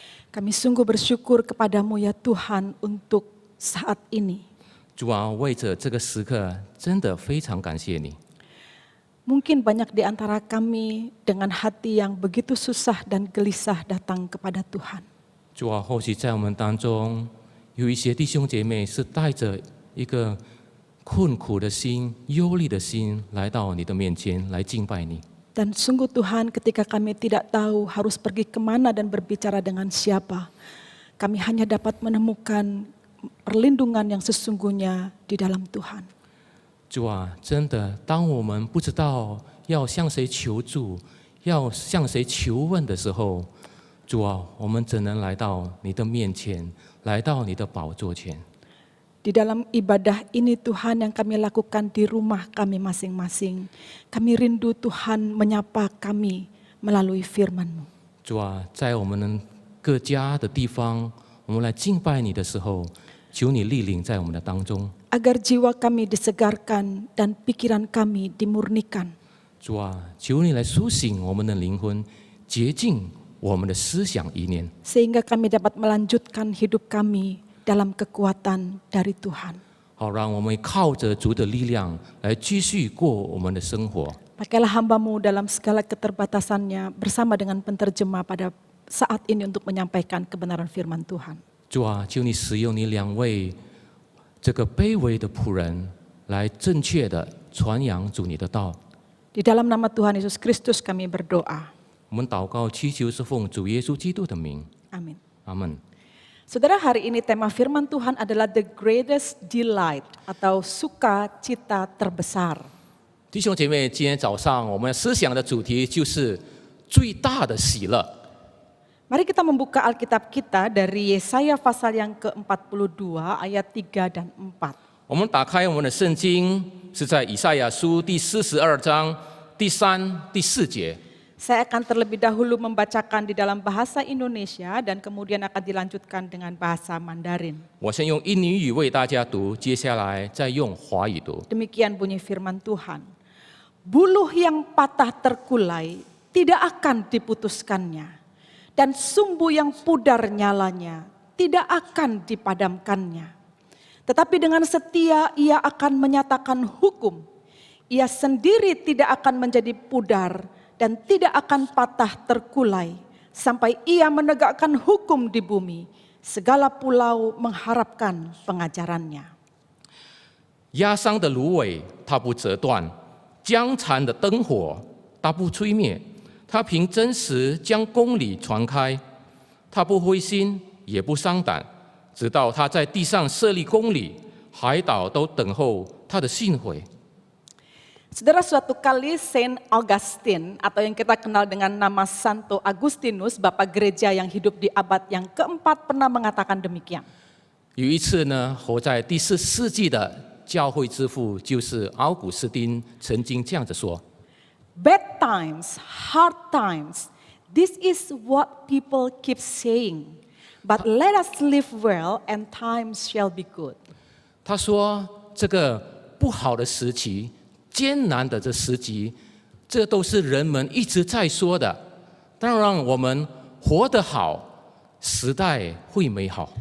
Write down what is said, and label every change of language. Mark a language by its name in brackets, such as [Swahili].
[Indonesian] Kami sungguh bersyukur kepadamu ya Tuhan untuk saat ini. [Chinese] 主啊，为着这个时刻，真的非常感谢你。 [Indonesian] Mungkin banyak di antara kami dengan hati yang begitu susah dan gelisah datang kepada Tuhan. [Chinese] 主啊，或许在我们当中有一些弟兄姐妹是带着一个困苦的心、忧虑的心来到你的面前来敬拜你。 [Indonesian] Dan sungguh Tuhan ketika kami tidak tahu harus pergi kemana dan berbicara dengan siapa, kami hanya dapat menemukan perlindungan yang sesungguhnya di dalam Tuhan. [Chinese] 主啊，真的，当我们不知道要向谁求助、要向谁求问的时候，主啊，我们只能来到你的面前，来到你的宝座前。 [Indonesian] Di dalam ibadah ini Tuhan yang kami lakukan di rumah kami masing-masing, kami rindu Tuhan menyapa kami melalui firman-Mu. [Chinese] 主啊，在我们各家的地方，我们来敬拜你的时候，求你莅临在我们的当中。 [Indonesian] Agar jiwa kami disegarkan dan pikiran kami dimurnikan. [Chinese] 主啊，求你来苏醒我们的灵魂，洁净我们的思想意念， [Indonesian] Sehingga kami dapat melanjutkan hidup kami dalam kekuatan dari Tuhan. [Chinese] 好让我们靠着主的力量来继续过我们的生活。 [Indonesian] Pakailah hamba-Mu dalam segala keterbatasannya bersama dengan penterjemah pada saat ini untuk menyampaikan kebenaran firman Tuhan. [Chinese] 主啊，求你使用你两位这个卑微的仆人，来正确的传扬主你的道。 [Indonesian] Di dalam nama Tuhan Yesus Kristus kami berdoa. [Chinese] 我们祷告祈求是奉主耶稣基督的名， [Indonesian] Amin. [Chinese] 阿门。 [Indonesian] Saudara, hari ini tema firman Tuhan adalah [English] the greatest delight [Indonesian] atau sukacita terbesar. [Chinese] 弟兄姐妹，今天早上我们思想的主题就是最大的喜乐。 [Indonesian] Mari kita membuka Alkitab kita dari Yesaya pasal yang ke-42 ayat 3 dan 4. [Chinese] 我们打开我们的圣经，是在以赛亚书第42章第3、第4节。 [Indonesian] Saya akan terlebih dahulu membacakan di dalam bahasa Indonesia dan kemudian akan dilanjutkan dengan bahasa Mandarin. [Chinese] 我先用印尼语为大家读，接下来再用华语读。 [Indonesian] Demikian bunyi firman Tuhan. Buluh yang patah terkulai tidak akan diputuskannya, dan sumbu yang pudar nyalanya tidak akan dipadamkannya. Tetapi dengan setia ia akan menyatakan hukum. Ia sendiri tidak akan menjadi pudar dan tidak akan patah terkulai sampai ia menegakkan hukum di bumi. Segala pulau mengharapkan pengajarannya. [Chinese] 压伤的芦苇它不折断，将残的灯火它不吹灭，它凭真实将公理传开，它不灰心也不伤胆，直到它在地上设立公理，海岛都等候它的信回。 [Indonesian] Saudara, suatu kali Saint Augustine atau yang kita kenal dengan nama Santo Agustinus, Bapak Gereja yang hidup di abad yang keempat pernah mengatakan demikian. [Chinese] 有一次呢，活在第4世纪的教会之父就是奥古斯丁，曾经这样子说： [English] Bad times, hard times, this is what people keep saying. But let us live well and times shall be good. [Chinese] 他说，这个不好的时期、艰难的这时期，这都是人们一直在说的。当然，我们活得好，时代会美好。